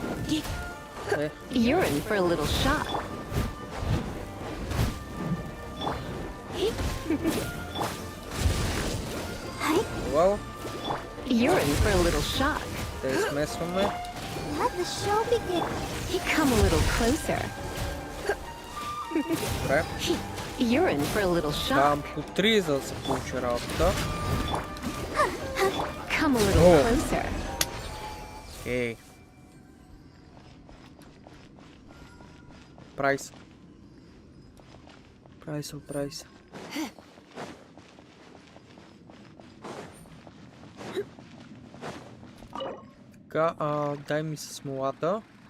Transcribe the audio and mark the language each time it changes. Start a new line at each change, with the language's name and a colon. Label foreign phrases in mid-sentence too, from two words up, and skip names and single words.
English: You're in for a little shock. Wow. You're in for a little shock.
Bulgarian: Те смесваме.
English: Let the show begin. Come a little closer.
Bulgarian: Добре.
English: You're in for a little shock.
Bulgarian: Давам по 3, за да се получи работа.
English: Come a little Oh. closer.
Bulgarian: Ей. Прайс. Прайс. Така, дай ми с смолата.